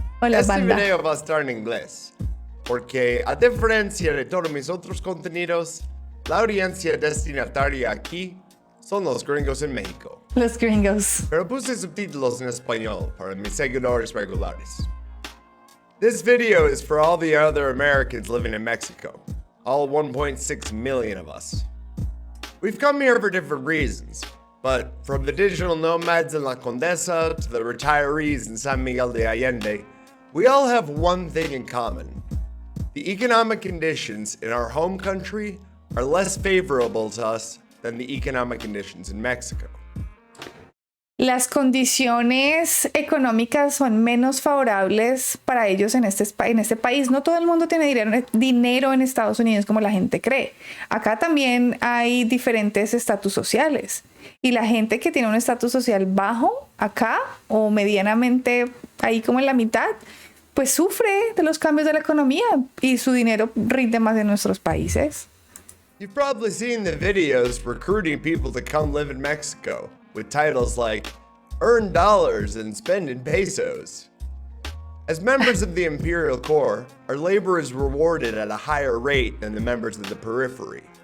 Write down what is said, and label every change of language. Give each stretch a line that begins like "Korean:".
Spanish: Hola, banda. Este video va a estar en inglés, porque a diferencia de todos mis otros contenidos, la audiencia destinataria aquí son los gringos en México. Los gringos. Pero puse subtítulos en español para mis seguidores regulares.
English: This video is for all the other Americans living in Mexico, all 1.6 million of us. We've come here for different reasons, but from the digital nomads in La Condesa to the retirees in San Miguel de Allende, we all have one thing in common. The economic conditions in our home country are less favorable to us than the economic conditions in Mexico.
Spanish: Las condiciones económicas son menos favorables para ellos en este país. No todo el mundo tiene dinero en Estados Unidos como la gente cree. Acá también hay diferentes estatus sociales. Y la gente que tiene un estatus social bajo acá o medianamente ahí como en la mitad, pues sufre de los cambios de la economía y su dinero rinde más en nuestros países.
English: You've probably seen the videos recruiting people to come live in Mexico with titles like Earn Dollars and Spend in Pesos. As members of the Imperial Core, our labor is rewarded at a higher rate than the members of the periphery.